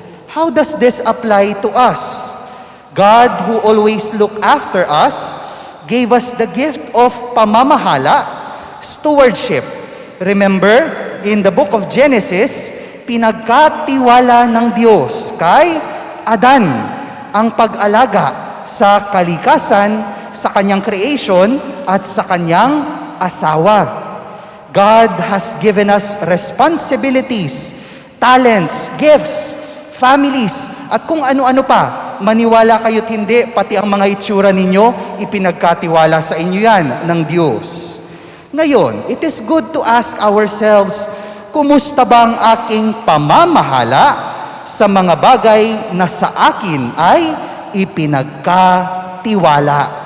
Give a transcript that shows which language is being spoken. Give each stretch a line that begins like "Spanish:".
English: How does this apply to us? God, who always look after us, gave us the gift of pamamahala, stewardship. Remember, in the book of Genesis,
Filipino: pinagkatiwala ng Diyos kay Adan ang pag-alaga sa kalikasan, sa kanyang creation, at sa kanyang asawa.
English: God has given us responsibilities, talents, gifts, families,
Filipino: at kung ano-ano pa. Maniwala kayo't hindi, pati ang mga itsura ninyo, ipinagkatiwala sa inyo yan ng Diyos. Ngayon,
English: it is good to ask ourselves,
Filipino: kumusta bang aking pamamahala sa mga bagay na sa akin ay ipinagkatiwala?